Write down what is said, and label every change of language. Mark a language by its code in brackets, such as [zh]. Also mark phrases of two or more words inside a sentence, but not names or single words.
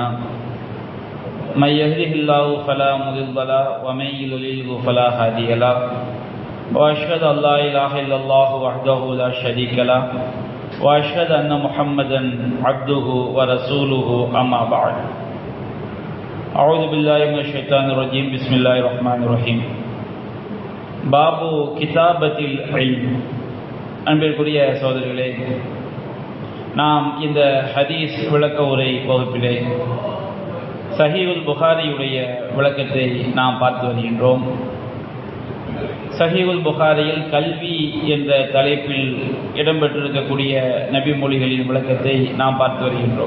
[ar] من يهده الله فلا مضل له ومن يضلل فلا هادي له، وأشهد أن لا إله إلا الله وحده لا شريك له، وأشهد أن محمدا عبده ورسوله. أما بعد، أعوذ بالله من الشيطان الرجيم. بسم الله الرحمن الرحيم. باب كتابة العلم. [ta] அன்பிற்குரிய சகோதரர்களே, நாம் இந்த ஹதீஸ் விளக்க உரை வகுப்பிலே சஹீஹுல் புகாரியுடைய விளக்கத்தை நாம் பார்த்து வருகின்றோம். சஹீஹுல் புகாரியில் கல்வி என்ற தலைப்பில் இடம்பெற்றிருக்கக்கூடிய நபி மொழிகளின் விளக்கத்தை நாம் பார்த்து வருகின்றோம்.